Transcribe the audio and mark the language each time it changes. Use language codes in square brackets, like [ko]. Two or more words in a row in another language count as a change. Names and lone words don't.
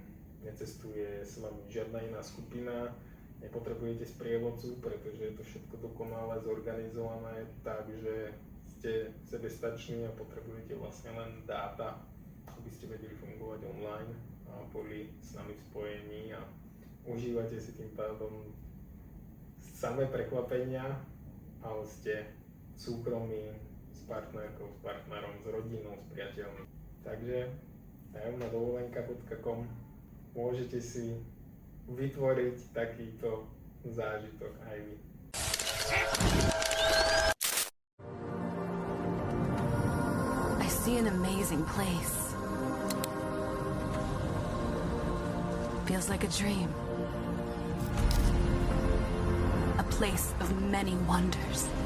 [sk] Necestuje s vami žiadna iná skupina, nepotrebujete sprievodcu, pretože je to všetko dokonale zorganizované tak, že ste sebestační a potrebujete vlastne len dáta, aby ste vedeli fungovať online a boli s nami v spojení a užívate si tým pádom samé prekvapenia, ale ste súkromí s partnerkou, s partnerom, s rodinou, s priateľmi. Takže tajomnadovolenka.com môžete si vytvoriť takýto zážitok aj vy. [en] I see an amazing place. Feels like a dream. A place of many wonders.